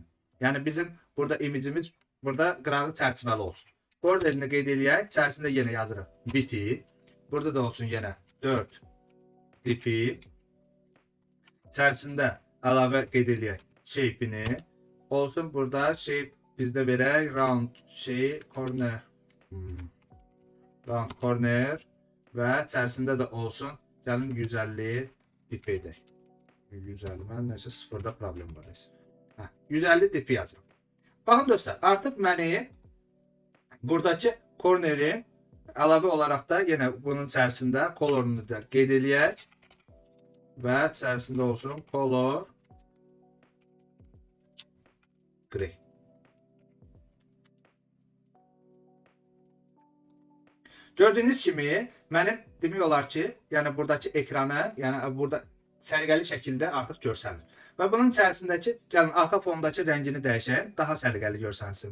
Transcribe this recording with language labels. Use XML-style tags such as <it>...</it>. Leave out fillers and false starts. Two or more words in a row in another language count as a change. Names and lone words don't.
<az>Yani bizim burada imicimiz burada qırağı çərçivəli olsun. Borderini qeyd eləyək. İçərisində yenə yazırıq biti. Burada da olsun yenə 4 dipi. İçərisində əlavə qeyd eləyək shape'ini. Olsun burada shape bizdə verək</az> <en>round corner. Round corner</en> <az>və içərisində də olsun gəlin 150 dip edək. 150 mən nəsə sıfırda problem var. 150 dipi yazırım. Baxın dostlar, artıq mənim buradakı corneri əlavə olaraq da yenə bunun içərisində colorunu da qeyd eləyək və içərisində olsun</az> <en>color gray.</en> <az>Gördüyünüz kimi mənim demək olar ki, yəni buradakı ekranı, yəni burada səliqəli şəkildə artıq görsənir. Və bunun içərisindəki, gəlin arxa fondakı rəngini dəyişək, daha səliqəli görsənsin.</az>